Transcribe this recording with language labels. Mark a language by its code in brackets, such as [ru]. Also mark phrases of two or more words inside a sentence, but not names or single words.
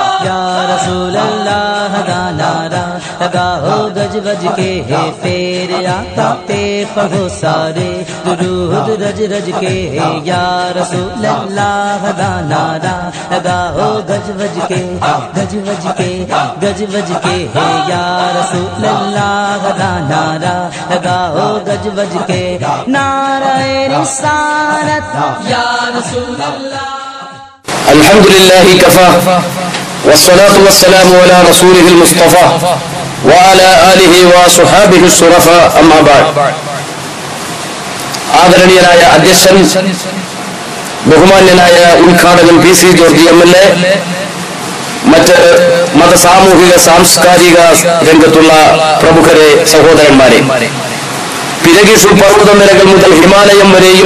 [ar] يا رسول الله [pa] दा नारा लगाओ गज वज के है फेर आका पे पढ़ो सारे दुरूद रज रज के है [ar] يا رسول الله [pa] दा नारा लगाओ गज वज के गज वज के गज वज के है [ar] يا رسول الله [pa] दा नारा लगाओ गज वज के नारे रिसालत [ar] يا رسول الله. الحمد لله كفى والصلاة والسلام على رسوله المصطفى وعلى آله وصحابه الشرفاء أما بعد. [ml] ആദരണീയനായ അധ്യക്ഷൻ, ബഹുമാന്യനായ ഉദ്ഘാടകൻ പി സി ജോർജ് എംഎൽഎ, മറ്റ് മത സാമൂഹിക സാംസ്കാരിക രംഗത്തുള്ള പ്രമുഖരെ, സഹോദരന്മാരെ, പിരഗിസു പർവ്വതനിരകൾ മുതൽ ഹിമാലയം വരെയും